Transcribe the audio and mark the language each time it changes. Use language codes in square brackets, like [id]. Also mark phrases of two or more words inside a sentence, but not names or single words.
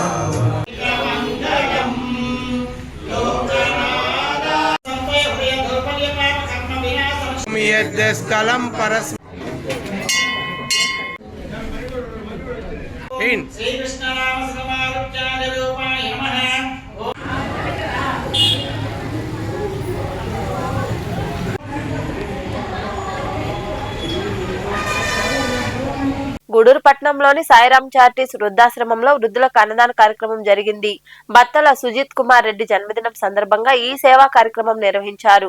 [sa] यद्यस्कलं परस श्री कृष्ण नाम समारुच्चार्य रूपाय नमः. [te] గూడూరు పట్టణంలోని సాయిరాం చారిటీస్ వృద్ధాశ్రమంలో వృద్ధులకు అన్నదాన కార్యక్రమం జరిగింది. బత్తల సుజిత్ కుమార్ రెడ్డి జన్మదినం సందర్భంగా ఈ సేవా కార్యక్రమం నిర్వహించారు.